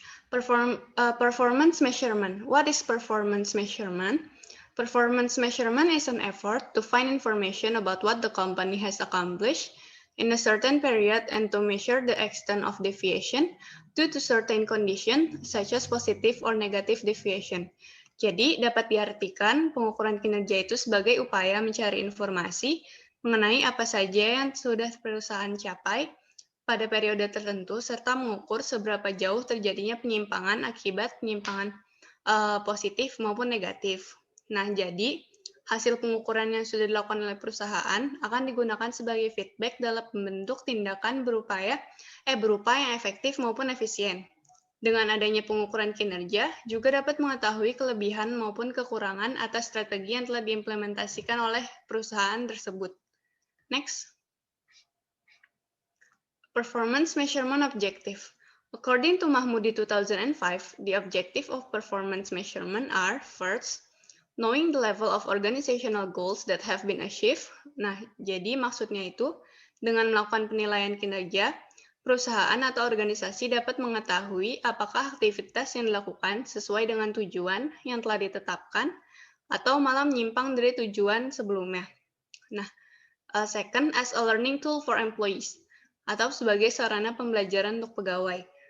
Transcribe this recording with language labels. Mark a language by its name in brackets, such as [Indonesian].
[English] Performance measurement. What is performance measurement? Performance measurement is an effort to find information about what the company has accomplished in a certain period and to measure the extent of deviation due to certain condition, such as positive or negative deviation. [Indonesian] Jadi, dapat diartikan pengukuran kinerja itu sebagai upaya mencari informasi mengenai apa saja yang sudah perusahaan capai pada periode tertentu, serta mengukur seberapa jauh terjadinya penyimpangan akibat penyimpangan positif maupun negatif. Nah, jadi hasil pengukuran yang sudah dilakukan oleh perusahaan akan digunakan sebagai feedback dalam membentuk tindakan berupa yang efektif maupun efisien. Dengan adanya pengukuran kinerja, juga dapat mengetahui kelebihan maupun kekurangan atas strategi yang telah diimplementasikan oleh perusahaan tersebut. [English] Next. Performance measurement objective. According to Mahmudi 2005, the objective of performance measurement are, first, knowing the level of organizational goals that have been achieved. [Indonesian] Nah, jadi maksudnya itu, dengan melakukan penilaian kinerja, perusahaan atau organisasi dapat mengetahui apakah aktivitas yang dilakukan sesuai dengan tujuan yang telah ditetapkan atau malah menyimpang dari tujuan sebelumnya. [English] Nah, second, as a learning tool for employees, [Indonesian] atau sebagai sarana pembelajaran untuk pegawai.